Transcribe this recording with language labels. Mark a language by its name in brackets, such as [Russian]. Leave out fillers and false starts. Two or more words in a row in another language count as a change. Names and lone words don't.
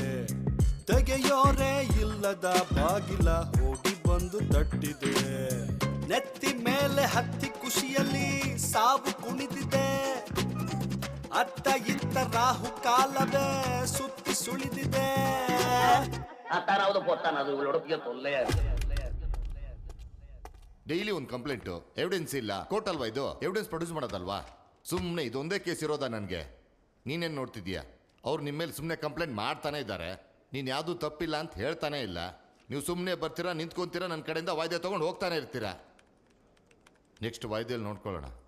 [Kannada] ತೆಗೆಯೋರೇ ಇಲ್ಲದ ಬಾಗಿಲ ಹೋಗಿ ಬಂದು ತಟ್ಟಿದೆ. ನೆತ್ತಿ ಮೇಲೆ ಹತ್ತಿ ಖುಷಿಯಲ್ಲಿ ಸಾವು ಕುಣಿದಿದೆ. ಅತ್ತ ಇತ್ತ ರಾಹು ಕಾಲವೇ ಸುತ್ತಿ ಸುಳಿದಿದೆ. [Tamil] அத்தானாவது போத்தானாவது இவளோட பெரிய தொல்லையா இருக்கு. [Kannada] ಡೈಲಿ ಒಂದು ಕಂಪ್ಲೇಂಟು, ಎವಿಡೆನ್ಸ್ ಇಲ್ಲ, ಕೋರ್ಟ್ ಅಲ್ವಾ ಇದು? [English] evidence produce [Kannada] ಮಾಡೋದಲ್ವಾ? ಸುಮ್ಮನೆ ಇದೊಂದೇ ಕೇಸ್ ಇರೋದಾ ನನಗೆ? ನೀನೇನು ನೋಡ್ತಿದ್ಯಾ? ಅವ್ರು ನಿಮ್ಮ ಮೇಲೆ ಸುಮ್ಮನೆ ಕಂಪ್ಲೇಂಟ್ ಮಾಡ್ತಾನೆ ಇದ್ದಾರೆ, ನೀನು ಯಾವುದೂ ತಪ್ಪಿಲ್ಲ ಅಂತ ಹೇಳ್ತಾನೆ ಇಲ್ಲ. ನೀವು ಸುಮ್ಮನೆ ಬರ್ತೀರಾ, ನಿಂತ್ಕೊಂತೀರಾ, ನನ್ನ ಕಡೆಯಿಂದ ವಾಯ್ದೆ ತೊಗೊಂಡು ಹೋಗ್ತಾನೆ ಇರ್ತೀರಾ. ನೆಕ್ಸ್ಟ್ ವಾಯ್ದೆಯಲ್ಲಿ ನೋಡ್ಕೊಳ್ಳೋಣ.